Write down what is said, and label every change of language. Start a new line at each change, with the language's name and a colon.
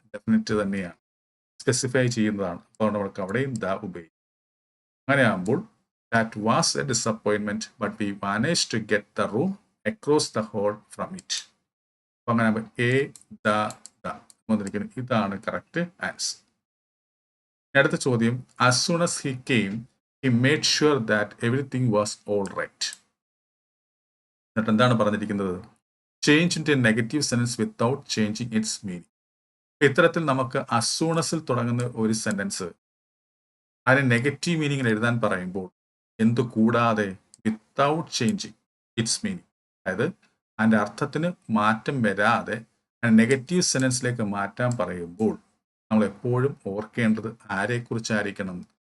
Malayalam: Definite തന്നെയാണ്, specify ചെയ്യുന്നതാണ്. അതുകൊണ്ട് നമുക്ക് അവിടെയും ദ ഉപയോഗിക്കും. അങ്ങനെ ആകുമ്പോൾ
English: That was a disappointment but we manage to get the room across the hole from it.
Malayalam: അപ്പൊ അങ്ങനെ ആകുമ്പോൾ എ ദ വന്നിരിക്കുന്നത്. ഇതാണ് കറക്റ്റ് ആൻസർ. അടുത്ത ചോദ്യം,
English: as soon as he came, he made sure that everything was all right.
Malayalam: എന്നിട്ട് എന്താണ് പറഞ്ഞിരിക്കുന്നത്?
English: Change into negative sentence without changing its meaning.
Malayalam: ഇത്തരത്തിൽ നമുക്ക് as soon as ൽ തുടങ്ങുന്ന ഒരു സെന്റൻസ് അതിന് നെഗറ്റീവ് മീനിങ്ങിൽ എഴുതാൻ പറയുമ്പോൾ എന്ത് കൂടാതെ വിത്തൗട്ട് ചേഞ്ചിങ് ഇറ്റ്സ് മീനിങ്, അതായത് അതിൻ്റെ അർത്ഥത്തിന് മാറ്റം വരാതെ നെഗറ്റീവ് സെൻറ്റൻസിലേക്ക് മാറ്റാൻ പറയുമ്പോൾ നമ്മൾ എപ്പോഴും ഓർക്കേണ്ടത് ആരെക്കുറിച്ചായിരിക്കണം?